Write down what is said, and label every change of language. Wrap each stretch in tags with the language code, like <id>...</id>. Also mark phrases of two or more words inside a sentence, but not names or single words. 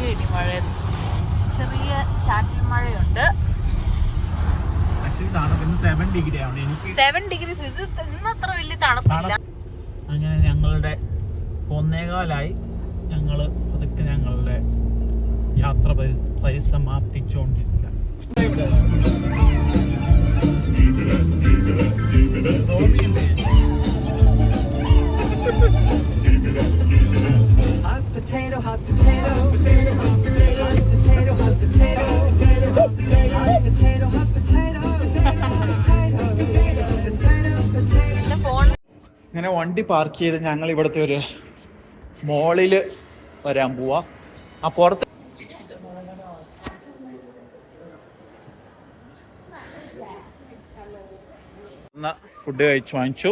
<ml>ഇനി മഴ ചെറിയ ചാറ്റൽ മഴയുണ്ട്. 7 ഡിഗ്രി ആണ്. 7 ഡിഗ്രീസ്. ഇത് ഇന്നത്ര വലിയ തണുപ്പില്ല. അങ്ങനെ ഞങ്ങളുടെ 1:15 ഞങ്ങൾ അതൊക്കെ ഞങ്ങളുടെ യാത്ര പരിസമാപ്തിച്ചുകൊണ്ടിരിക്കുക.</ml> <en>Hot potato, hot potato, potato, hot potato, potato, hot potato, potato, hot potato, hot potato, hot potato,</en> <ml>ഇങ്ങനെ വണ്ടി പാർക്ക് ചെയ്ത് ഞങ്ങൾ ഇവിടുത്തെ ഒരു മോളിൽ വരാൻ പോവാ. ആ പുറത്ത് ഫുഡ് വാങ്ങിച്ചു.</ml>